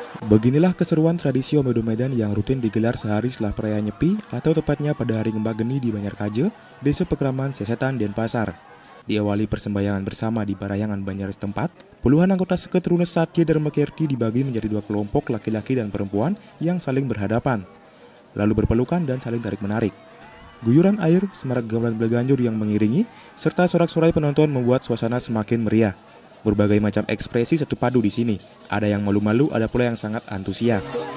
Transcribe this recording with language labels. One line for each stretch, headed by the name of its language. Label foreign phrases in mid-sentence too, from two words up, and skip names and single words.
Indonesian: Beginilah keseruan tradisi Omedo Medan yang rutin digelar sehari setelah perayaan Nyepi atau tepatnya pada hari Ngembak Geni di Banjarkaje, Desa Pekraman, Sesetan, Denpasar. Diawali persembayangan bersama di Parayangan Banjar setempat, puluhan anggota seket Runes Satya Dharma Kirti dibagi menjadi dua kelompok laki-laki dan perempuan yang saling berhadapan, lalu berpelukan dan saling tarik-menarik. Guyuran air, semarak gamelan beleganjur yang mengiringi, serta sorak-sorai penonton membuat suasana semakin meriah. Berbagai macam ekspresi satu padu di sini. Ada yang malu-malu, ada pula yang sangat antusias.